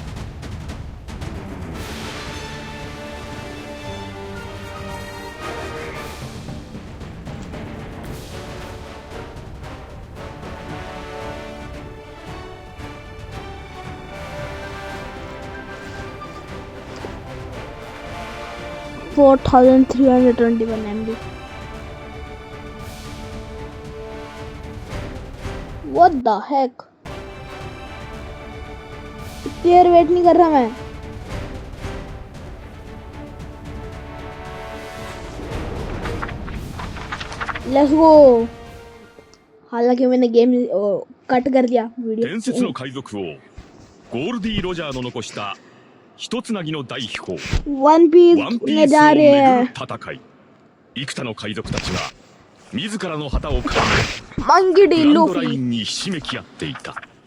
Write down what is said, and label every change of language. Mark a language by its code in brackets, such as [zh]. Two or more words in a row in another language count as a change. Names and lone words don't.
[en] $4,321 MB। What the heck? [hi] देर वेट नहीं कर रहा मैं। [en] Let's go. [hi] हालांकि मैंने [en] game cut [hi] कर दिया वीडियो। [ja] 伝説の海賊王ゴールディ・ロジャーの残した一つなぎの大秘宝 [hi] वन पीस [ja] ワンピ [hi] में [ja] ース [hi] जा [ja] を [hi] रहे [ja] めぐ [hi] हैं। [ja] る戦い。幾多の海賊たちが自らの旗をかけ [hi] मंकी डी [ja] グランドライ [hi] लूफी। [ja] ンにひしめき合っていた。